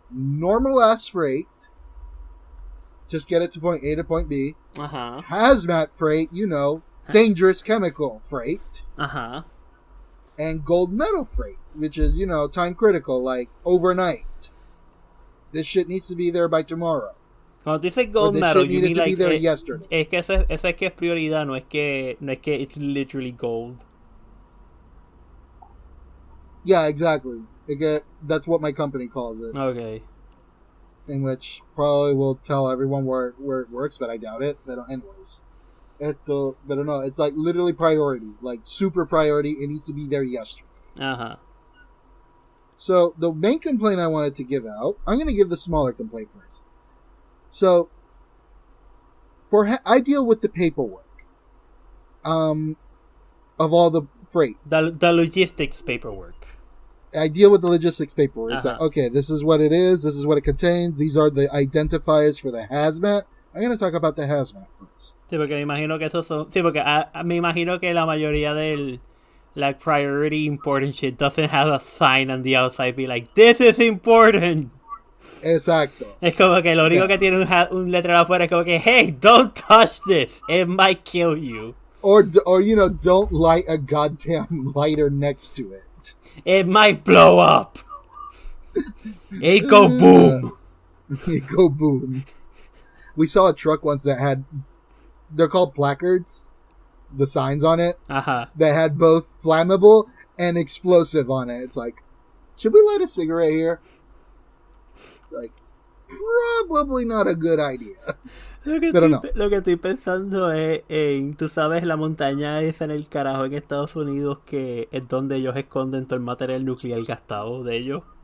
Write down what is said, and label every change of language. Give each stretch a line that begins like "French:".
English: Normal ass freight. Just get it to point A to point B. Uh-huh. Hazmat freight, dangerous chemical freight. Uh-huh. And gold medal freight, which is, time critical, like overnight. This shit needs to be there by tomorrow.
Spanish: Cuando dices gold medal,
English: you mean like yesterday.
Spanish: Es que esa es que es prioridad, no es que
English: it's literally gold. Yeah, exactly. That's what my company calls it. Okay. In which probably will tell everyone where it works, but I doubt it. But anyways. But no, it's like literally priority. Like super priority. It needs to be there yesterday. Uh-huh. So the main complaint I wanted to give out, I'm going to give the smaller complaint first. So, I deal with the paperwork, of all the freight. The logistics paperwork. I deal with the logistics paperwork. It's like, okay, this is what it is. This is what it contains. These are the identifiers for the hazmat. I'm going to talk about the hazmat first.
Spanish: Sí, porque me imagino que esos son... Sí, porque me imagino que la mayoría del...
English: Like, priority important shit doesn't have a sign on the outside be like, this is important.
Spanish: Exacto. Es como que lo único que tiene un letrero afuera es como que,
English: hey, don't touch this. It might kill you. Or you know, don't light a goddamn lighter next to it. It might blow up. It go boom. It go boom. We saw a truck once that had, they're called placards, the signs on it, that had both flammable and explosive on it. It's like, should we light a cigarette here? Like, probably not a good idea.
Spanish: Lo que estoy pensando es en, tú sabes, la montaña esa en el carajo en Estados Unidos que es donde ellos esconden todo el material nuclear gastado de ellos.